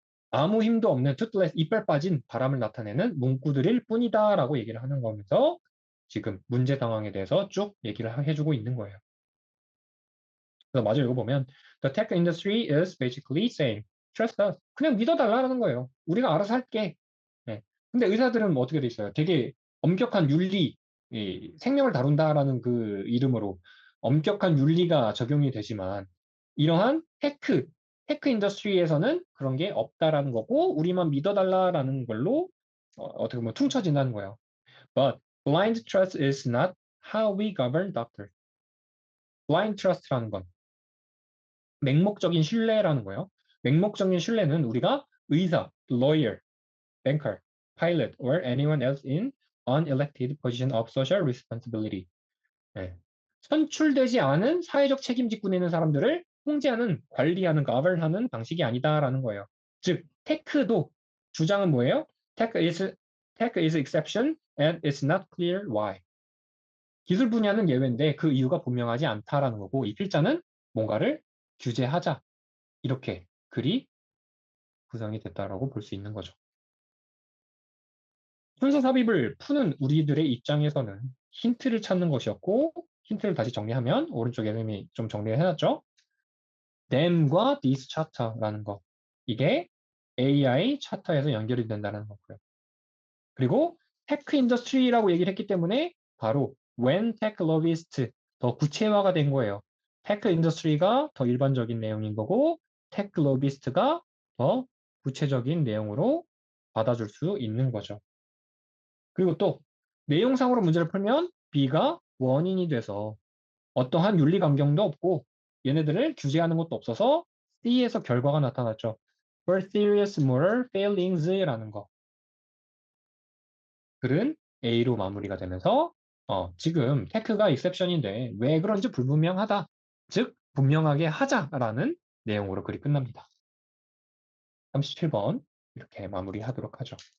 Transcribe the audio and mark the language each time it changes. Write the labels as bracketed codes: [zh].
[ko] 아무 힘도 없는 toothless 이빨 빠진 바람을 나타내는 문구들일 뿐이다라고 얘기를 하는 거면서 지금 문제 상황에 대해서 쭉 얘기를 해주고 있는 거예요. [en] 그래서 마저 읽어보면 The tech industry is basically saying trust us. [ko] 그냥 믿어달라는 거예요. 우리가 알아서 할게. 네. 근데 의사들은 뭐 어떻게 돼 있어요? 되게 엄격한 윤리, 생명을 다룬다라는 그 이름으로 엄격한 윤리가 적용이 되지만 이러한 테크 인더스트리에서는 그런 게 없다라는 거고 우리만 믿어달라라는 걸로 어떻게 보면 퉁쳐진다는 거예요. [en] But blind trust is not how we govern doctors. [ko] blind trust라는 건 맹목적인 신뢰라는 거예요. 맹목적인 신뢰는 우리가 의사, [en] lawyer, banker, pilot, or anyone else in unelected position of social responsibility. [ko] 네. 선출되지 않은 사회적 책임직군에 있는 사람들을 통제하는, 관리하는, govern하는 방식이 아니다라는 거예요. 즉, 테크도 주장은 뭐예요? [en] Tech is exception and it's not clear why. [ko] 기술 분야는 예외인데 그 이유가 분명하지 않다라는 거고 이 필자는 뭔가를 규제하자. 이렇게 글이 구성이 됐다라고 볼 수 있는 거죠. 순서 삽입을 푸는 우리들의 입장에서는 힌트를 찾는 것이었고 힌트를 다시 정리하면 오른쪽에 이미 좀 정리를 해놨죠. them과 this charter라는 거. 이게 AI 차터에서 연결이 된다는 거고요. 그리고 테크 인더스트리라고 얘기를 했기 때문에 바로 [en] when tech lobbyist [ko] 더 구체화가 된 거예요. 테크 인더스트리가 더 일반적인 내용인 거고 테크 로비스트가 더 구체적인 내용으로 받아줄 수 있는 거죠. 그리고 또 내용상으로 문제를 풀면 B가 원인이 돼서 어떠한 윤리 감경도 없고 얘네들을 규제하는 것도 없어서 C에서 결과가 나타났죠. [en] For serious moral failings라는 거. [ko] 글은 A로 마무리가 되면서 지금 테크가 exception인데 왜 그런지 불분명하다. 즉 분명하게 하자라는 내용으로 글이 끝납니다. 37번 이렇게 마무리하도록 하죠.